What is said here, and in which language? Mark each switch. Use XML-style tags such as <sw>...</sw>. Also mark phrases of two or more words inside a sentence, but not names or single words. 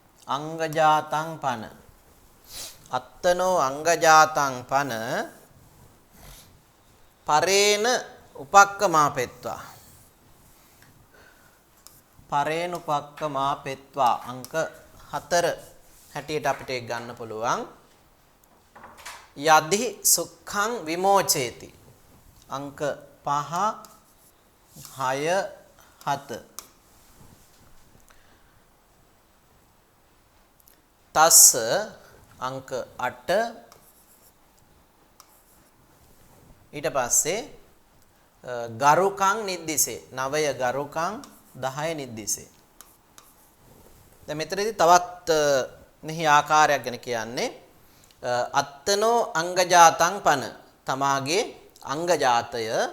<pi>අංගජාතං පන අත්තනෝ අංගජාතං පන පරේන උපක්කමාපෙත්වා පරේන උපක්කමාපෙත්වා</pi> <si>අංක 4 හැටියට අපිට ඒක ගන්න පුළුවන්</si> <pi>යදි සුඛං විමෝචේති අංක 5 6 7</pi> <si>තස්ස අංක 8 ඊට පස්සේ</si> <pi>ගරුකං නිද්දිසේ 9 ගරුකං 10 නිද්දිසේ</pi> <si>දැන් මෙතනදී තවත් මෙහි ආකාරයක් ගැන කියන්නේ</si> <pi>අත්තනෝ අංගජාතං පන</pi> <si>තමාගේ අංගජාතය</si>